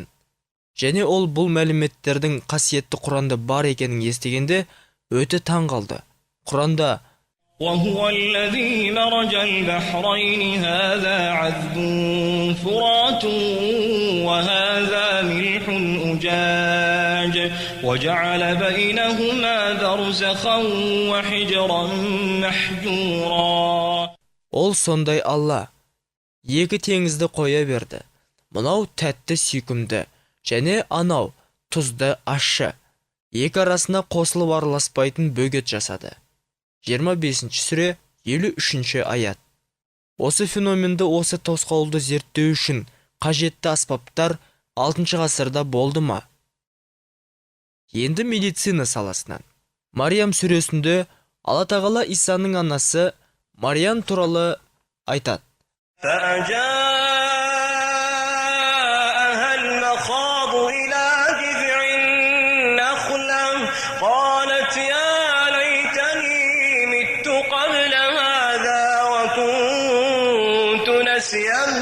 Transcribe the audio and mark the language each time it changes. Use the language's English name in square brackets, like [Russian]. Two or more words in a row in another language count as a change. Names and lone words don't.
[Kazakh] Және ол бұл мәліметтердің қасиетті Құранда бар екенін естігенде өте таң қалды. Құранда [Arabic] وهو الذي مرج البحرين هذا عذب فرات وهذا ملح أجاج وجعل بينهما برزخا وحجرا محجورا. [Kazakh] Ол сондай Алла екі теңізді қоя берді. Мұнау тәтті сүйкімді және анау тұзды ащы. Екі арасына қосылып араласпайтын бөгет жасады. 25 сүре 53 аят. Осы феноменді, осы тосқауылды зерттеу үшін қажетті аспаптар 6 ғасырда болды ма? Енді медицина саласынан. Мариям сүресінде Алла тағала Исаның анасы Мариям туралы айтады. [Arabic] فأجاءها المخاض إلى جذع النخلة قالت يا ليتني مت قبل هذا وكنت نسيا